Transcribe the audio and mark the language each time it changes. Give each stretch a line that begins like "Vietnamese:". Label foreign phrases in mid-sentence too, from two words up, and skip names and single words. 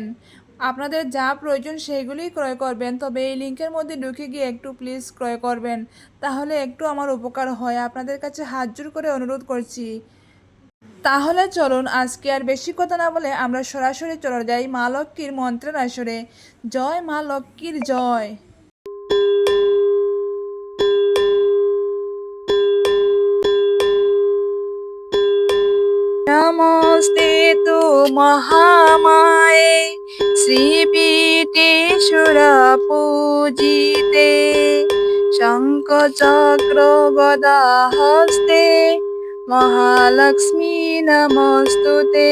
Bangla: আপনাদের যা প্রয়োজন সেইগুলিই ক্রয় করবেন, তবে এই লিঙ্কের মধ্যে ঢুকে গিয়ে একটু প্লিজ ক্রয় করবেন, তাহলে একটু আমার উপকার হয়। আপনাদের কাছে হাত জোড় করে অনুরোধ করছি। তাহলে চলুন আজকে আর বেশি কথা না বলে আমরা সরাসরি চলে যাই মা লক্ষ্মীর মন্ত্রের আসরে। জয় মা লক্ষ্মীর জয়।
Sanskrit: नमस्ते तु महामाये श्रीपीठेश्वरपूजिते शङ्खचक्र गदाहस्ते महालक्ष्मी नमस्तुते।